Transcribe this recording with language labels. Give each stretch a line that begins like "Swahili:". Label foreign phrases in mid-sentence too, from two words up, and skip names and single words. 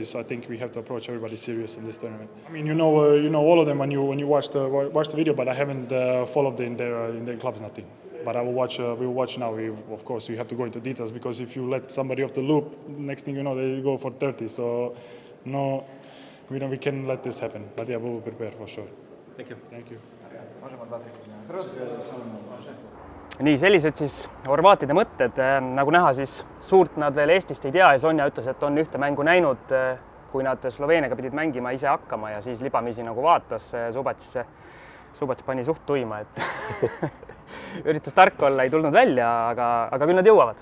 English: So I think we have to approach everybody serious in this tournament. I mean, you know all of them when you watch the video, but I haven't followed in their clubs nothing. But I will watch. We will watch now. Of course, we have to go into details because if you let somebody off the loop, next thing you know, they go for 30. So no, we can let this happen. But yeah, we will prepare for sure. Thank you. Thank you.
Estonian: Nii, sellised siis horvaatide mõtted. Nagu näha, siis suurt nad veel Eestist ei tea ja Sonja ütles, et on ühte mängu näinud, kui nad Sloveeniaga pidid mängima ise hakkama ja siis libamisi nagu vaatas. Zubats pani suht tuima, et üritas tark olla, ei tulnud välja, aga küll nad jõuavad.